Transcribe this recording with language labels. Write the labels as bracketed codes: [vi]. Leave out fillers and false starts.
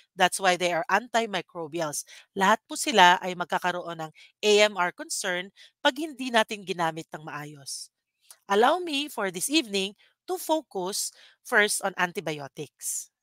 [en] That's why they are antimicrobials. [tl] Lahat po sila ay magkakaroon ng AMR concern pag hindi natin ginamit ng maayos. [en] Allow me for this evening to focus first on antibiotics.